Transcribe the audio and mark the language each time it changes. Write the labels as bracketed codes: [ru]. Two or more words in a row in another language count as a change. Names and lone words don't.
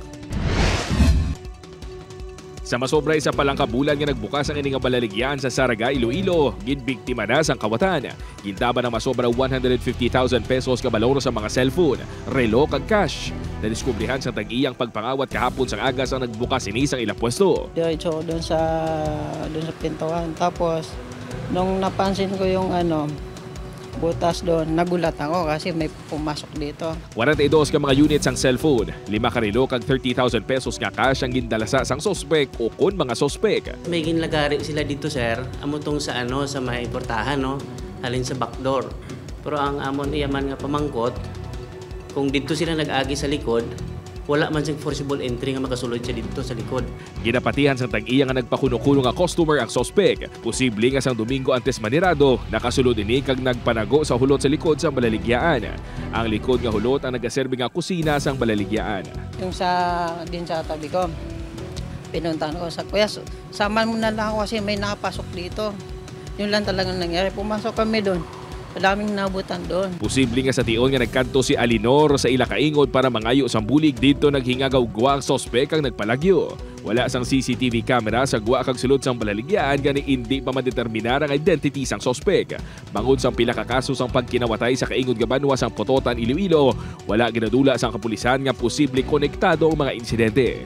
[hil] Sa masobray sa palang kabulan nga nagbukas ang ining balaligyan sa Zaraga, Iloilo, ginbiktima na sang kawatan. Gintaban ng masobra 150,000 pesos kabalono sa mga cellphone, relo kag cash. Nadiskubrihan sa tag-iyang pagpangawat kahapon sang agas ang nagbukas ini sang ilang pwesto. [tl] Diretso doon sa pintuan. Tapos nung napansin ko yung butas doon, nagulat ako kasi may pumasok dito. [hil] 42 ka mga units ang cellphone, 5 ka relo kag 30,000 pesos nga cash ang gindalasa sang sospek o kon mga sospek. May ginlagari sila dito, sir. Amutong sa sa may portahan, no? Halin sa backdoor. Pero ang amon iyaman nga pamangkot, kung dito sila nag-agi sa likod, wala man siyang [en] forcible entry [hil] nga makasulod siya dito sa likod. Ginapatihan sa tag-iya nga nagpakuno-kuno nga customer ang sospek. Posible nga sang Domingo antes manirado, nakasulod ini kag nagpanago sa hulot sa likod sa balaligyaan. Ang likod nga hulot ang nagaserbe nga kusina sang balaligyaan. [tl] Yung din sa tabi ko, pinuntahan ko sa kuya, saman mo na lang ako kasi may nakapasok dito. Yun lang talagang nangyari. Pumasok kami doon. Madaming nabutan doon. [hil] Posible nga sa tion nga nagkanto si Alinor sa ila kaingod para mangayo sang bulig dito naghingagaw-gwa ang sospek ang nagpalagyo. Wala sang [en] CCTV camera [hil] sa gwa kag sulod sang balaligyan gani hindi pa madeterminar ang identity sang sospek. Bangod sang pila ka kaso sang pagkinawatay sa kaingod nga banwa sang Pototan, Iloilo, wala ginadula sang kapulisan nga posible konektado ang mga insidente.